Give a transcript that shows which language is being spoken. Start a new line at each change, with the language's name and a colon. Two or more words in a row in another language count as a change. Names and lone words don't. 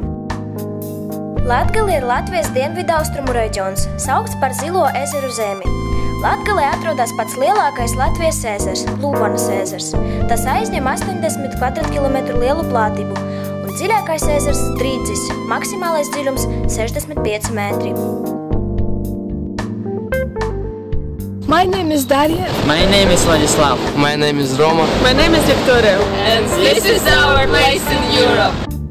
Latvian: Latgale ir Latvijas dienvidaustrumu reģions, saukts par Zilo ezeru zemi. Latgalē atrodas pats lielākais Latvijas ezers – Lūvanas ezers. Tas aizņem 80 kvadrātkilometru lielu platību, un dziļākais ezers – Drīdzis, maksimālais dziļums – 65 metri.
English: My name is Daria. My name is Vladislav. My name is Roma. My name is Victoria. And this is our place in Europe.